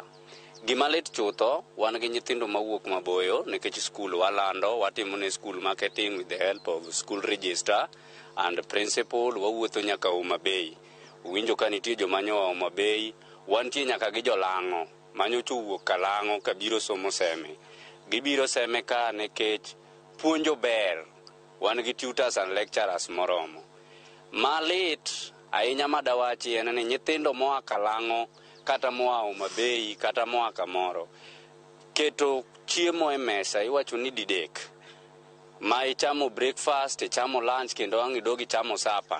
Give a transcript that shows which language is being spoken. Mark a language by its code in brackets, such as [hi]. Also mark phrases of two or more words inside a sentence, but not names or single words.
[luo] Gima lit chutho, wan gi nyithindo mawuok maboyo nikech skul walando, watimo ne skul marketing [en] with the help of school register and principal. [luo] Wawuotho nyaka Homa Bay. Uwinjo ka nitie jomanyo Homa Bay, wantie nyaka gi jolang'o manyocha wuok kalang'o kabiro somo SEME. Gibiro SEME ka nikech puonjo ber, wan gi [en] tutors and lecturers [luo] moromo. Malit ahinya madawachi en ni nyithindo moa kalang'o kata moa Homa Bay kata moa kamoro keto chiemo e mesa iwacho ni didek, ma ichamo breakfast, ichamo lunch kendo ang' idogi chamo sapa.